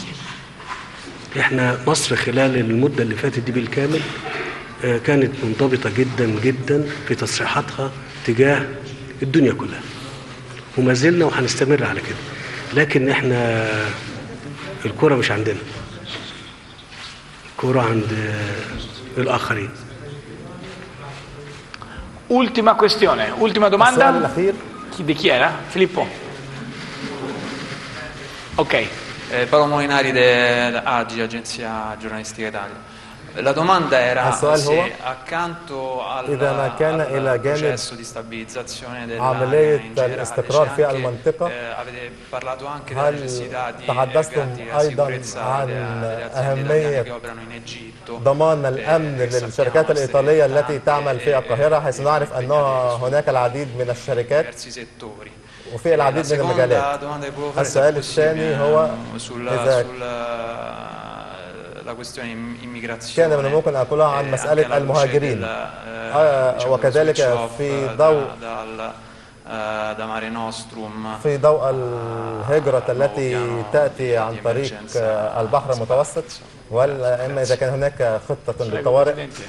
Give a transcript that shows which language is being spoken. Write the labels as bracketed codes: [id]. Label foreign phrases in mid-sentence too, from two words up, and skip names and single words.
[ar] إحنا مصر خلال المدة اللي فاتت دي بالكامل كانت منضبطة جدا جدا في تصريحاتها تجاه الدنيا كلها، وما زلنا وهنستمر على كده. لكن إحنا الكرة مش عندنا، الكرة عند الآخرين. [it] Ultima questione, ultima domanda. [ar] السؤال الأخير [it] Di chi era? Filippo. Ok. Paolo Molinari dell'AGI, Agenzia Giornalistica Italia. La domanda era se accanto al processo di stabilizzazione dell'area in generale avete parlato anche della necessità di garantire la sicurezza delle aziende che operano in Egitto. [ar] ضمان الأمن للشركات الإيطالية التي تعمل في القاهرة، حيث نعرف أن هناك العديد من الشركات وفي العديد من المجالات. السؤال الثاني هو إذا كان من الممكن أن أقولها عن مسألة المهاجرين، وكذلك في ضوء الهجرة التي تأتي عن طريق البحر المتوسط، ولا إما إذا كان هناك خطة للطوارئ.